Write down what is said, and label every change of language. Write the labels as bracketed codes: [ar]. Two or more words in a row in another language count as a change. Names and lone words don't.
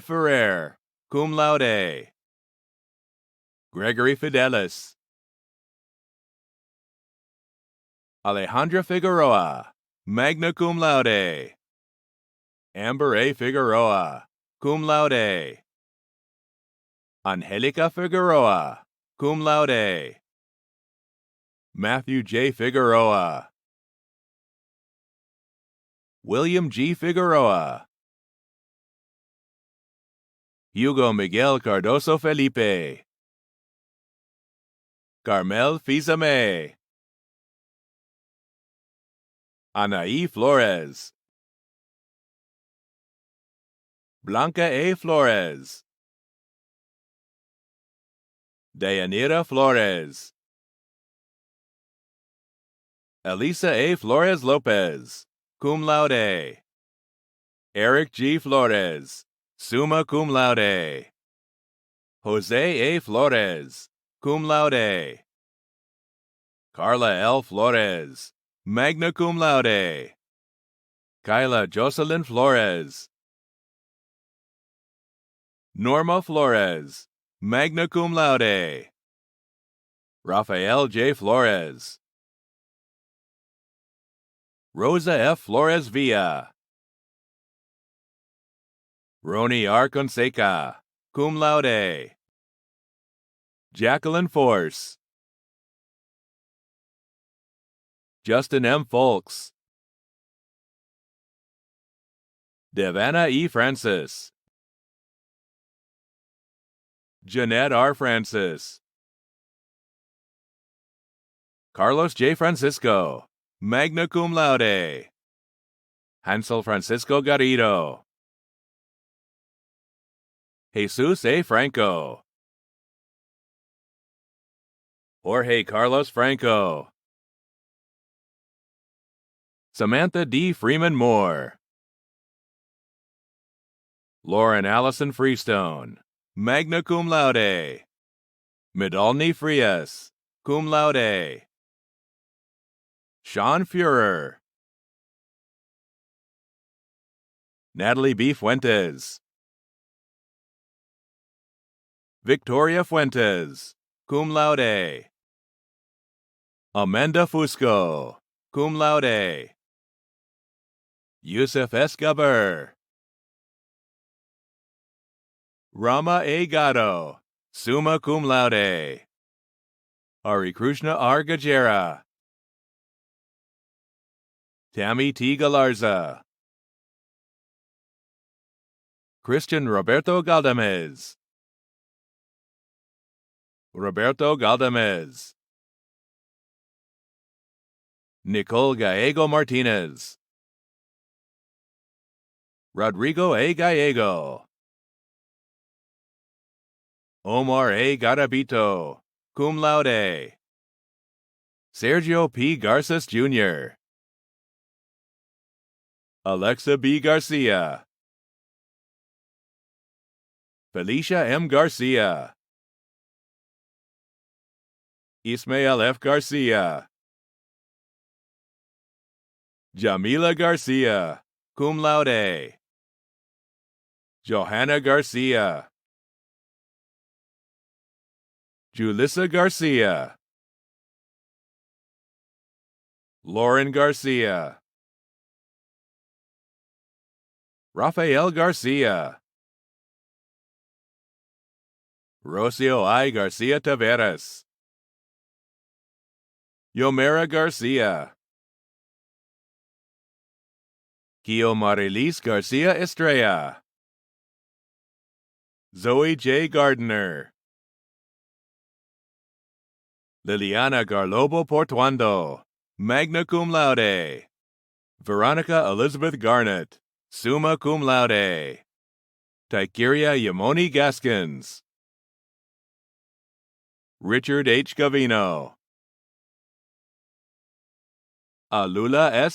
[en] Ferrer, [la] cum laude. [en] Gregory Fidelis. Alejandra Figueroa, [la] magna cum laude. [en] Amber A. Figueroa, [la] cum laude. [en] Angelica Figueroa, [la] cum laude. [en] Matthew J. Figueroa. William G. Figueroa. Hugo Miguel Cardoso Felipe. Carmel Fizame. Anaí Flores. Blanca A. Flores. Dayanira Flores. Elisa A. Flores Lopez, [la] cum laude. [en] Eric G. Flores, [la] summa cum laude. [en] Jose A. Flores, [la] cum laude. [en] Carla L. Flores, [la] magna cum laude. [en] Kyla Jocelyn Flores. Norma Flores, [la] magna cum laude. [en] Rafael J. Flores. Rosa F. Flores Villa. Roni R. Conseca, [la] cum laude. [en] Jacqueline Force. Justin M. Folks. Devana E. Francis. Jeanette R. Francis. Carlos J. Francisco, [la] magna cum laude. [en] Hansel Francisco Garrido. Jesus A. Franco. Jorge Carlos Franco. Samantha D. Freeman Moore. Lauren Allison Freestone, [la] magna cum laude. [en] Medalny Frias, [la] cum laude. [en] Sean Fuhrer. Natalie B. Fuentes. Victoria Fuentes, [la] cum laude. [en] Amanda Fusco, [la] cum laude. [en] Yusuf S. Gaber. Rama A. Gatto, [la] summa cum laude. [en] Hari Krishna R. Gajera. Tammy T. Galarza. Christian Roberto Galdamez. Roberto Galdamez. Nicole Gallego Martinez. Rodrigo A. Gallego. Omar A. Garabito, [la] cum laude. [en] Sergio P. Garces Jr. Alexa B. Garcia. Felicia M. Garcia. Ismael F. Garcia. Jamila Garcia, [la] cum laude. [en] Johanna Garcia. Julissa Garcia. Lauren Garcia. Rafael Garcia. Rocio I. Garcia Taveras. Yomera Garcia. Kio Marilis Garcia Estrella. Zoe J. Gardner. Liliana Garlobo Portuando, [la] magna cum laude. [en] Veronica Elizabeth Garnett, [la] summa cum laude. [en] Tykeria Yamoni Gaskins. Richard H. Gavino. Alula S.